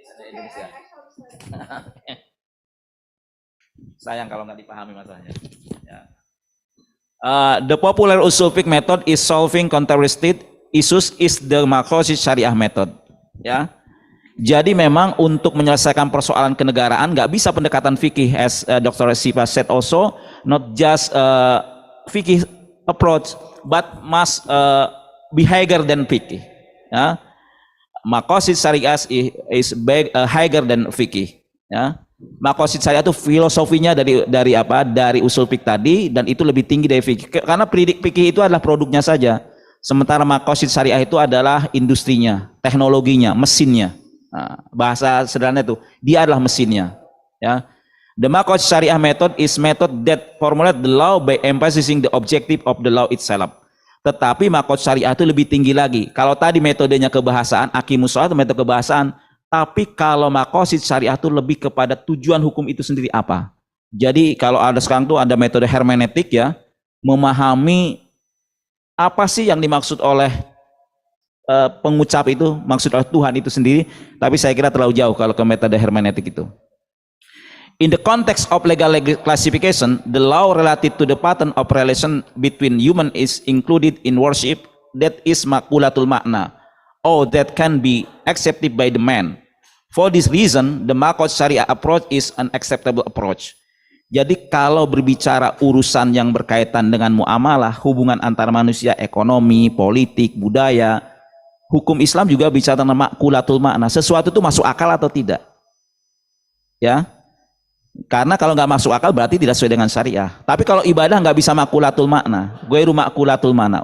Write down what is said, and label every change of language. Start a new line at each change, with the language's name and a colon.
Indonesian: Indonesia. Sayang kalau nggak dipahami masalahnya. Ya.
English: The popular usul fiqh method is solving contested issues is the maqasid syariah method. Ya.
Indonesian: Jadi memang untuk menyelesaikan persoalan kenegaraan nggak bisa pendekatan fikih,
English: as Dr. Asifa said also, not just fikih approach, but must be higher than fikih. Ya. Maqasid syariah is higher than fikih, ya.
Indonesian: Maqasid syariah itu filosofinya dari apa? Dari usul fikih tadi, dan itu lebih tinggi dari fikih. Karena fikih itu adalah produknya saja. Sementara maqasid syariah itu adalah industrinya, teknologinya, mesinnya. Nah, bahasa sederhana itu, dia adalah mesinnya, ya.
English: The maqasid syariah method is method that formulate the law by emphasizing the objective of the law itself.
Indonesian: Tetapi maqasid syariah itu lebih tinggi lagi. Kalau tadi metodenya kebahasaan, aqimus shalah itu metode kebahasaan, tapi kalau maqasid syariah itu lebih kepada tujuan hukum itu sendiri apa. Jadi kalau ada sekarang tuh ada metode hermeneutik, ya, memahami apa sih yang dimaksud oleh pengucap itu, maksud oleh Tuhan itu sendiri, tapi saya kira terlalu jauh kalau ke metode hermeneutik itu.
English: In the context of legal classification, the law related to the pattern of relation between human is included in worship that is makulatul makna, or that can be accepted by the man. For this reason, the maqasid syariah approach is an acceptable approach.
Indonesian: Jadi kalau berbicara urusan yang berkaitan dengan muamalah, hubungan antara manusia, ekonomi, politik, budaya, hukum Islam juga bicara tentang makulatul makna. Sesuatu itu masuk akal atau tidak? Ya. Karena kalau nggak masuk akal berarti tidak sesuai dengan syariah. Tapi kalau ibadah nggak bisa makulatul makna, ghairu makulatul makna.